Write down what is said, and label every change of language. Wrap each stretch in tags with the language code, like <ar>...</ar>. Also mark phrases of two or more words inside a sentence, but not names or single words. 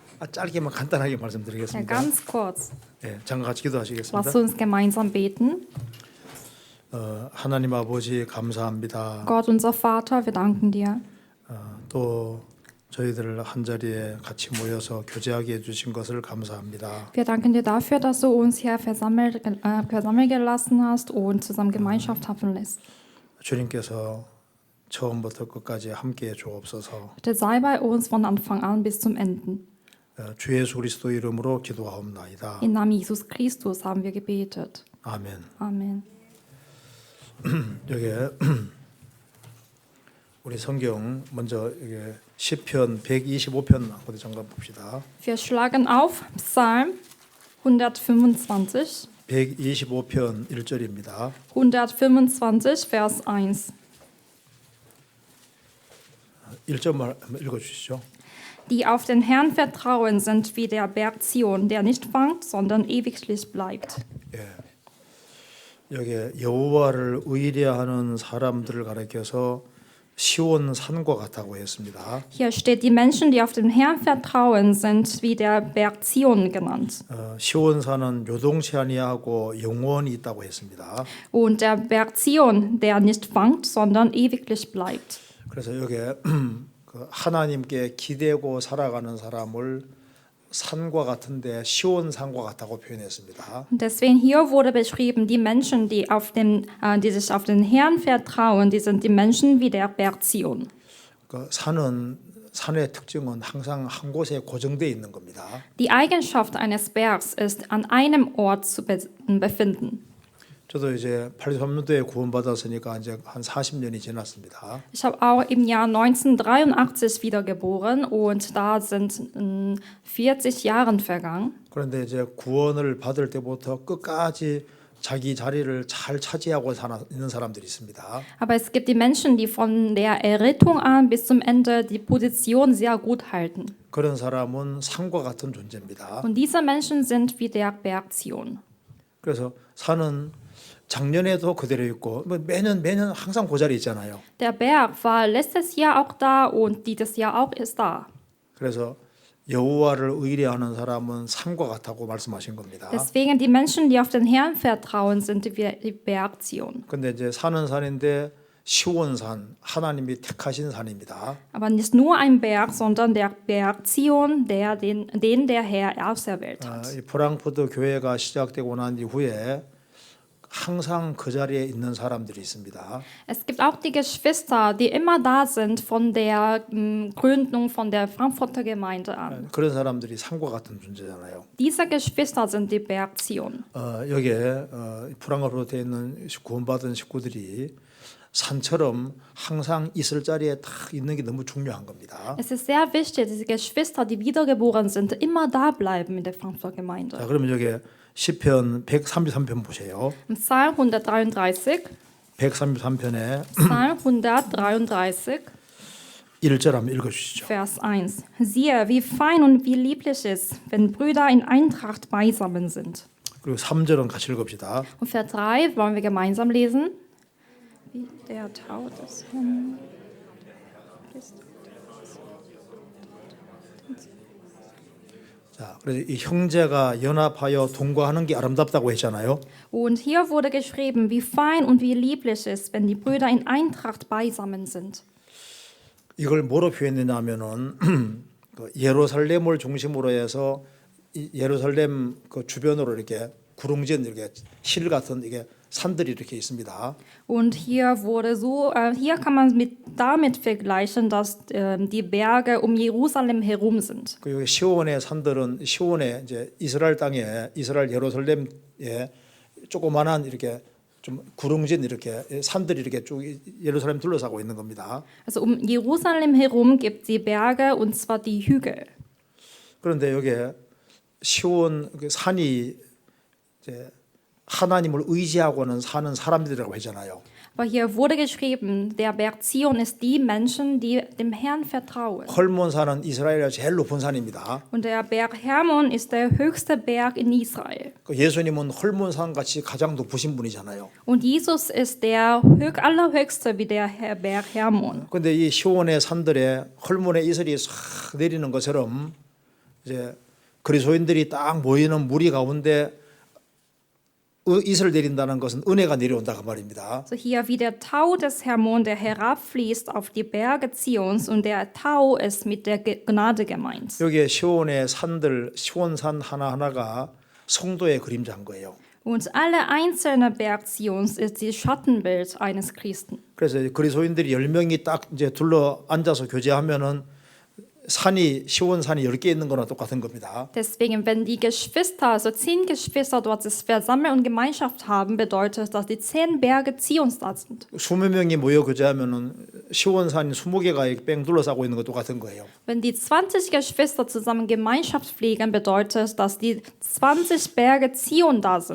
<ko>짧게만 간단하게</ko> <de>Ja,</de> <ko>말씀드리겠습니다.</ko> <de>ganz kurz.</de> <ko>예, 잠깐 같이 기도하시겠습니다.</ko> <de>Lasst uns gemeinsam beten.</de> <ko>하나님 아버지 감사합니다.</ko> <de>Gott, unser Vater, wir danken dir,</de> <ko>또 저희들을 한 자리에 같이 모여서 교제하게 해주신 것을 감사합니다.</ko> <de>wir danken dir dafür, dass du uns hier versammeln gelassen hast und zusammen Gemeinschaft haben lässt.</de> <ko>주님께서 처음부터 끝까지 함께해 주옵소서.</ko> <de>Bitte sei bei uns von Anfang an bis zum Ende.</de> <ko>주 예수 그리스도 이름으로 기도하옵나이다.</ko> <de>Im Namen Jesus Christus haben wir gebetet.</de> <ko>아멘.</ko> <de>Amen.</de> <ko>여기 우리 성경 먼저 여기 시편 125편 어디 잠깐 봅시다.</ko> <de>Wir schlagen auf Psalm 125.</de> <ko>125편 1절입니다.</ko> <de>125, Vers 1.</de> <ko>1절만 읽어 주시죠.</ko> <de>Die auf den Herrn vertrauen, sind wie der Berg Zion, der nicht wankt, sondern ewiglich bleibt.</de> <ko>예. 여기 여호와를 의뢰하는 사람들을 가리켜서 시온 산과 같다고 했습니다.</ko> <de>Hier steht, die Menschen, die auf den Herrn vertrauen, sind wie der Berg Zion genannt.</de> <ko>시온 산은 요동치 아니하고 영원히 있다고 했습니다.</ko> <de>Und der Berg Zion, der nicht wankt, sondern ewiglich bleibt.</de> <ko>그래서 여기 그 하나님께 기대고 살아가는 사람을 산과 같은데 시온 산과 같다고 표현했습니다.</ko> <de>Und deswegen hier wurde beschrieben, die Menschen, die sich auf den Herrn vertrauen, die sind die Menschen wie der Berg Zion.</de> <ko>그 산의 특징은 항상 한 곳에 고정되어 있는 겁니다.</ko> <de>Die Eigenschaft eines Bergs ist, an einem Ort zu befinden.</de> <ko>저도 이제 83년도에 구원받았으니까 이제 한 40년이 지났습니다.</ko> <de>Ich habe auch im Jahr 1983 wiedergeboren und da sind 40 Jahre vergangen.</de> <ko>그런데 이제 구원을 받을 때부터 끝까지 자기 자리를 잘 차지하고 있는 사람들이 있습니다.</ko> <de>Aber es gibt die Menschen, die von der Errettung an bis zum Ende die Position sehr gut halten.</de> <ko>그런 사람은 산과 같은 존재입니다.</ko> <de>Und diese Menschen sind wie der Berg Zion.</de> <ko>그래서 산은 작년에도 그대로 있고 매년 항상 그 자리에 있잖아요.</ko> <de>Der Berg war letztes Jahr auch da und dieses Jahr auch ist da.</de> <ko>그래서 여호와를 의뢰하는 사람은 산과 같다고 말씀하신 겁니다.</ko> <de>Deswegen die Menschen, die auf den Herrn vertrauen, sind wie die Berg Zion.</de> <ko>근데 이제 산은 산인데 시온산 하나님이 택하신 산입니다.</ko> <de>Aber nicht nur ein Berg, sondern der Berg Zion, den der Herr auserwählt hat.</de> <ko>이 프랑크푸르트 교회가 시작되고 난 이후에 항상 그 자리에 있는 사람들이 있습니다.</ko> <de>Es gibt auch die Geschwister, die immer da sind von der Gründung von der Frankfurter Gemeinde an.</de> <ko>그런 사람들이 산과 같은 존재잖아요.</ko> <de>Diese Geschwister sind die Berg Zion.</de> <ko>여기에 프랑크푸르트에 있는 구원받은 식구들이 산처럼 항상 있을 자리에 딱 있는 게 너무 중요한 겁니다.</ko> <de>Es ist sehr wichtig, dass die Geschwister, die wiedergeboren sind, immer da bleiben in der Frankfurter Gemeinde.</de> <ko>자, 그러면 여기 시편 133편 보세요.</ko> <de>Psalm 133,</de> <ko>133편에</ko> <de>Psalm 133,</de> <ko>1절 한번 읽어 주시죠.</ko> <de>Vers 1. Siehe, wie fein und wie lieblich ist, wenn Brüder in Eintracht beisammen sind.</de> <ko>그리고 3절은 같이 읽읍시다.</ko> <de>Und Vers 3 wollen wir gemeinsam lesen. Wie der Tau des Herrn ist.</de> <ko>자, 그래서 이 형제가 연합하여 동거하는 게 아름답다고 했잖아요.</ko> <de>Und hier wurde geschrieben, wie fein und wie lieblich ist, wenn die Brüder in Eintracht beisammen sind.</de> <ko>이걸 뭐로 표현했냐면은 그 예루살렘을 중심으로 해서 이 예루살렘 그 주변으로 이렇게 구릉진 이렇게 실 같은 이게 산들이 이렇게 있습니다.</ko> <de>Und hier hier kann man damit vergleichen, dass die Berge um Jerusalem herum sind.</de> <ko>그 여기 시온의 산들은 시온의 이제 이스라엘 땅에 이스라엘 예루살렘에 조그만한 이렇게 좀 구릉진 이렇게 산들이 이렇게 쭉 예루살렘 둘러싸고 있는 겁니다.</ko> <de>Also um Jerusalem herum gibt es die Berge und zwar die Hügel.</de> <ko>그런데 여기에 시온 그 산이 이제 하나님을 의지하고는 사는 사람들이라고 하잖아요.</ko> <de>Aber hier wurde geschrieben, der Berg Zion ist die Menschen, die dem Herrn vertrauen.</de> <ko>헐몬산은 이스라엘의 제일 높은 산입니다.</ko> <de>Und der Berg Hermon ist der höchste Berg in Israel.</de> <ko>예수님은 헐몬산 같이 가장 높으신 분이잖아요.</ko> <de>Und Jesus ist der allerhöchste wie der Berg Hermon.</de> <ko>그런데 이 시온의 산들에 헐몬의 이슬이 싹 내리는 것처럼 이제 그리스도인들이 딱 모이는 무리 가운데 이슬을 내린다는 것은 은혜가 내려온다 그 말입니다.</ko> <de>So hier wie der Tau des Hermon, der herabfließt auf die Berge Zions und der Tau ist mit der Gnade gemeint.</de> <ko>여기에 시온의 산들, 시온산 하나하나가 성도의 그림자인 거예요.</ko> <de>Und alle einzelne Berg Zions ist die Schattenbild eines Christen.</de> <ko>그래서 그리스도인들이 10명이 딱 이제 둘러 앉아서 교제하면은 산이 시온산이 10개 있는 거나 똑같은 겁니다.</ko> <de>Deswegen, wenn die Geschwister, also 10 Geschwister dort sich versammeln und Gemeinschaft haben, bedeutet das, die 10 Berge Zions da sind.</de> <ko>20명이 모여 교제하면은 시온산이 20개가 뺑 둘러싸고 있는 거 똑같은 거예요.</ko> <de>Wenn die 20 Geschwister zusammen Gemeinschaft pflegen, bedeutet, dass die 20 Berge Zion da sind.</de>